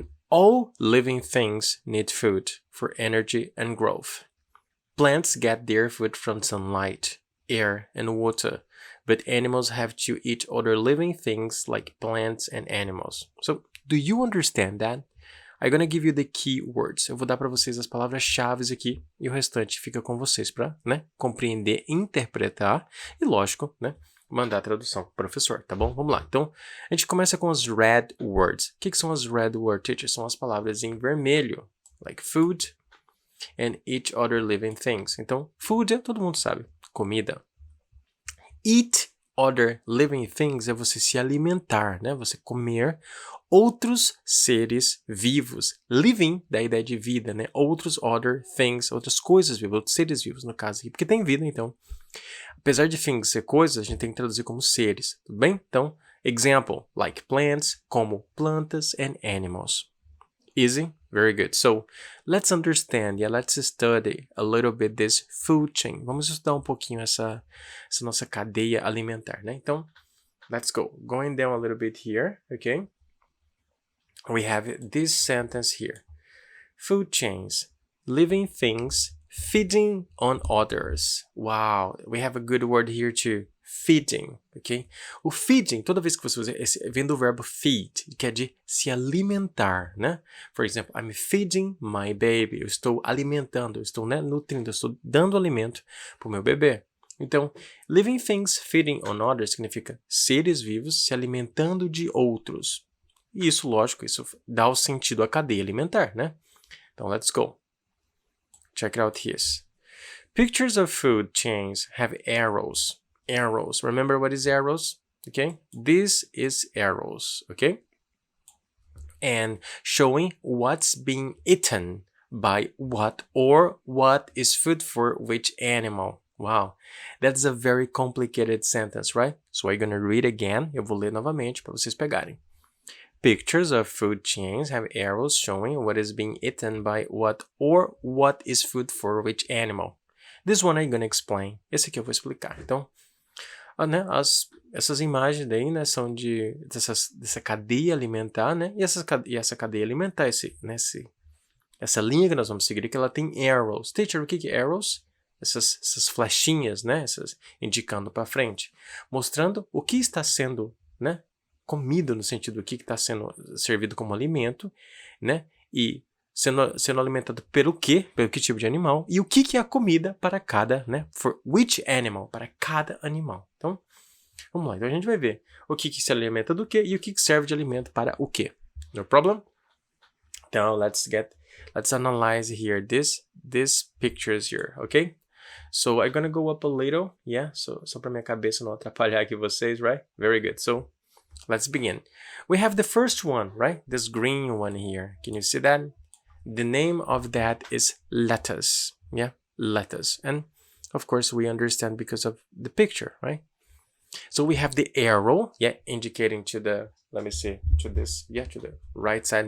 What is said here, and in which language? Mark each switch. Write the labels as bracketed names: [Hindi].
[English] All living things need food for energy and growth. Plants get their food from sunlight, air, and water, but animals have to eat other living things like plants and animals. So, do you understand that? I'm gonna give you the key words. [Portuguese] Eu vou dar para vocês as palavras-chave aqui e o restante fica com vocês para, né, compreender, interpretar e, lógico, né, mandar a tradução para o professor, tá bom? Vamos lá. Então, a gente começa com as [English] red words. [Portuguese] O que são as red words, teacher? São as palavras em vermelho, [English] like food and each other living things. [Portuguese] Então, food, todo mundo sabe, comida. [English] Eat other living things [Portuguese] é você se alimentar, né? Você comer outros seres vivos. Living, da ideia de vida, né? Outros [English] other things, [Portuguese] outras coisas vivas, outros seres vivos, no caso aqui, porque tem vida, então. Apesar de things ser coisas, a gente tem que traduzir como seres, tudo bem? [English] Então, example, like plants, [Portuguese] como plantas [English] and animals. Easy? Very good. So, let's understand, let's study a little bit this food chain. [Portuguese] Vamos estudar um pouquinho essa nossa cadeia alimentar, né? [English] Então, let's go. Going down a little bit here, okay? We have this sentence here. Food chains, living things feeding on others. Wow, we have a good word here too. Feeding, ok? [Portuguese] O feeding, toda vez que você usa, vem do verbo feed, que é de se alimentar, né? [English] For example, I'm feeding my baby. [Portuguese] Eu estou alimentando, eu estou, né, nutrindo, eu estou dando alimento para o meu bebê. Então, [English] living things feeding on others [Portuguese] significa seres vivos se alimentando de outros. E isso, lógico, isso dá o sentido à cadeia alimentar, né? [English] Então, let's go. Check it out here. Pictures of food chains have arrows. Arrows. Remember what is arrows? Okay. This is arrows. Okay. And showing what's being eaten by what or what is food for which animal. Wow. That's a very complicated sentence, right? So I'm going to read again. [Portuguese] Eu vou ler novamente para vocês pegarem. [English] Pictures of food chains have arrows showing what is being eaten by what or what is food for which animal. This one I'm going to explain. [Portuguese] Esse aqui eu vou explicar. Então, né, essas imagens daí, né, são dessa cadeia alimentar, né, e essa cadeia alimentar, essa linha que nós vamos seguir aqui, ela tem arrows. Teacher, o que é arrows? Essas flechinhas, né, indicando para frente, mostrando o que está sendo, né, comido no sentido do que está sendo servido como alimento, né, e sendo alimentado pelo que tipo de animal, e o que é a comida para cada, né, [English] for which animal, [Portuguese] para cada animal. Então, vamos lá. Então, a gente vai ver o que se alimenta do que e o que serve de alimento para o que. [English] No problem? Então, let's analyze here these pictures here, okay? So, I'm gonna go up a little, yeah? [Portuguese] So, só para minha cabeça não atrapalhar aqui vocês, right? [English] Very good. So, let's begin. We have the first one, right? This green one here. Can you see that? The name of that is lettuce. Yeah, lettuce. And of course, we understand because of the picture, right? So we have the arrow, yeah, indicating to the, let me see, to this, yeah, to the right side.